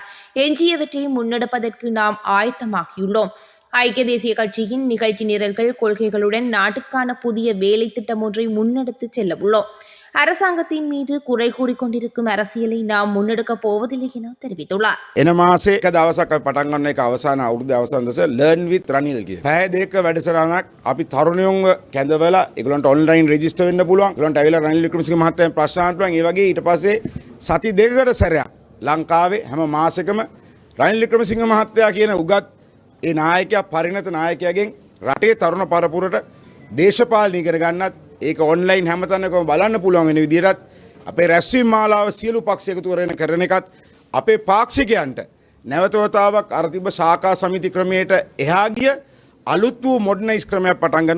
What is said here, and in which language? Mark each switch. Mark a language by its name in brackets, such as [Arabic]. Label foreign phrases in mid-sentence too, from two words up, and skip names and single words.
[Tamil] எஞ்சியவற்றை முன்னெடுப்பதற்கு நாம் ஆயத்தமாகியுள்ளோம். ஐக்கிய தேசிய கட்சியின் நிகழ்ச்சி நிரல்கள் கொள்கைகளுடன் நாட்டுக்கான புதிய வேலை திட்டம் ஒன்றை முன்னெடுத்து செல்ல உள்ளோம். அரசாங்கத்தின் மீது குறை கூறிக்கொண்டிருக்கும் அரசியலை நாம் முன்னெடுக்கப் போவதில்லை என தெரிவித்துள்ளார். [Sinhala] එන මාසේක දවසක් පටන් ගන්න එක අවසාන අවුරුදු අවසන් දවසේ ලර්න් විත් රනිල් කිය. පැය දෙක වැඩසටහනක් අපි තරුණයන්ව කැඳවලා ඒගොල්ලන්ට [English] online register [Sinhala] වෙන්න පුළුවන්. ඒගොල්ලන්ට ඇවිල්ලා රනිල් වික්‍රමසිංහ මහත්තයාගෙන් ප්‍රශ්න අහන්න පුළුවන්. ඒ වගේ ඊට පස්සේ සති දෙකකට සැරයක් ලංකාවේ හැම මාසෙකම රනිල් වික්‍රමසිංහ මහත්තයා කියන උගත් ඒ නායකයා පරිණත නායකයාගෙන් රටේ තරුණ පරපුරට දේශපාලනය කර ගන්නත් ඒක ඔන්ලයින් හැමතැනකම බලන්න පුළුවන් වෙන විදිහටත් අපේ රැස්වීම් මාලාව සියලු පක්ෂ එකතු කරන එකත් අපේ පාක්ෂිකයන්ට නැවත වතාවක් අර තිබ්බ ශාඛා සමිති ක්‍රමයට එහා ගිය අලුත් වූ මොඩර්නයිස් ක්‍රමයක් පටන් ගන්නවා.